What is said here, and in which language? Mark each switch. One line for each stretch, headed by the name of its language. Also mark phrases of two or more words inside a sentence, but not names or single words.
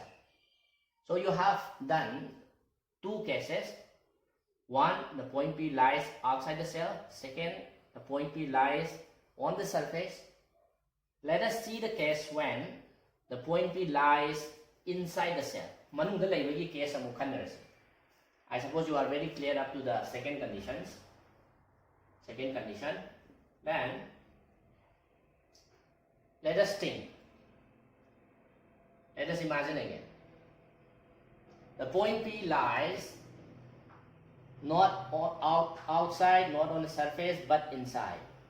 English: So you have done two cases. One, the point P lies outside the cell. Second, the point P lies on the surface. Let us see the case when the point P lies inside the cell.
Manipuri: Manungda laibagi case amu khanarase.
English: I suppose you are very clear up to the second condition. Then let us think. Let us imagine again. The point P lies not outside, not on the surface, but inside.